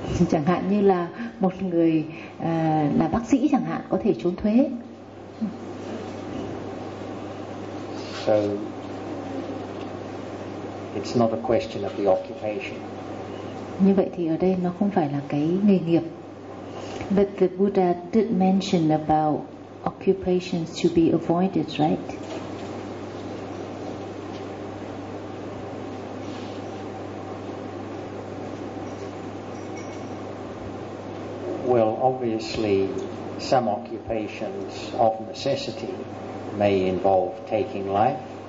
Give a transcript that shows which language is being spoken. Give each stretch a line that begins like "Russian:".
Vietnamese: Chẳng hạn như là một người là bác sĩ chẳng hạn có thể trốn thuế.
English: So it's not a question of the occupation.
Vietnamese: Như vậy thì ở đây nó không phải là cái nghề nghiệp.
English: But the Buddha did mention about occupations to be avoided, right? Well, obviously, some occupations of necessity may involve taking life.